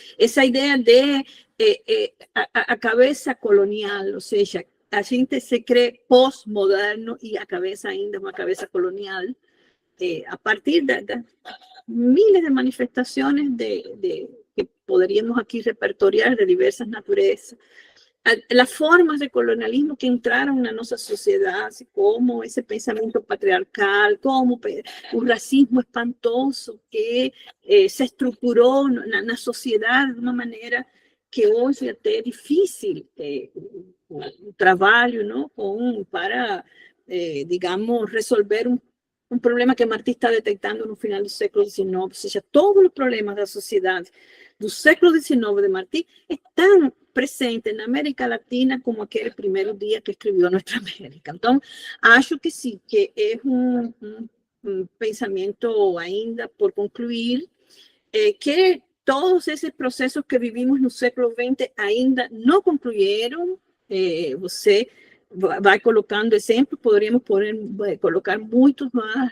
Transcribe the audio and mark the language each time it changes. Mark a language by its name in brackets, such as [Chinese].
[Portuguese] Essa ideia de a cabeça colonial, ou seja, a gente se crê pós-moderno e a cabeça ainda é uma cabeça colonial, a partir de miles de manifestações que poderíamos aqui repertoriar de diversas naturezas. [Spanish] Las formas de colonialismo que entraron en nuestra sociedad, como ese pensamiento patriarcal, como un racismo espantoso que se estructuró en la sociedad de una manera que hoy es difícil un trabajo, ¿no? para, digamos, resolver un problema que Martí está detectando en el final del siglo XIX. O sea, todos los problemas de la sociedad del siglo XIX de Martí están presentes en América Latina como aquel primer día que escribió Nuestra América. Entonces, [Portuguese] acho que [Spanish] sí, que es un pensamiento [Portuguese] ainda por concluir, [Spanish] que todos esos procesos que vivimos en el siglo XX ainda no concluyeron. [Portuguese] Você vai colocando exemplos, poderíamos colocar muitos mais.